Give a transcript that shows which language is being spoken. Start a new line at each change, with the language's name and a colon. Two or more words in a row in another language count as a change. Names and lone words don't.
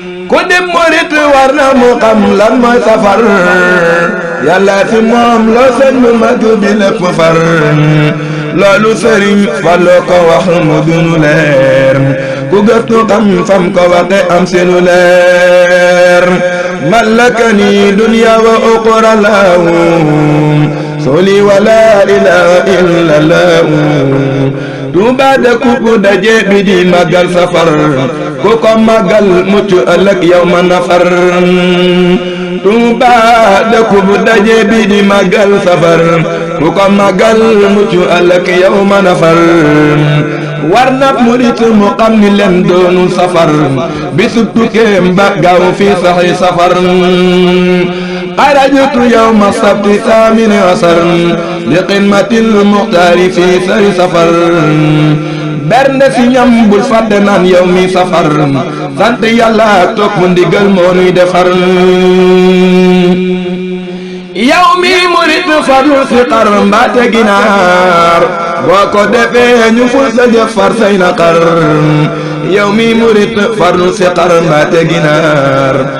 Wolof: Ku di murit war na mu xam lan mooy safar. Yàlla fi moom loo sëñ bu mag bi lépp far. Loolu Sëriñ Fallu ko wax mu dunu leer. Ku gëstu xam fam ko waxe am si lu leer.
Arabic: ملكني دنيا وأخرى له. صلي ولا إله إلا الله.
Wolof: Tuuba dëkku bu daje bi di màggal safar, ku ko màggal mucc ëllëg yow ma nafar. Tuuba dëkku bu daje bi di màggal safar, ku ko màggal mucc ëllëg yow ma nafar. War na murit mu xam ni leen doonu safar, bisu tukkeem ba gaaw fi saxi safar.
Arabic: خرجت يوم السبت الثامن عشر لقمة المختار في سر سفر.
Wolof: Bernde si ñam bul fàtte naan yow mi safar. Sant Yàlla ak topp ndigal moo nuy defar. Yow mi murit fadlu si xar mbaate ginaar. Boo ko defee ñu ful sa jëf far say naqar. Yow mi murit fadlu si xar mbaate ginaar.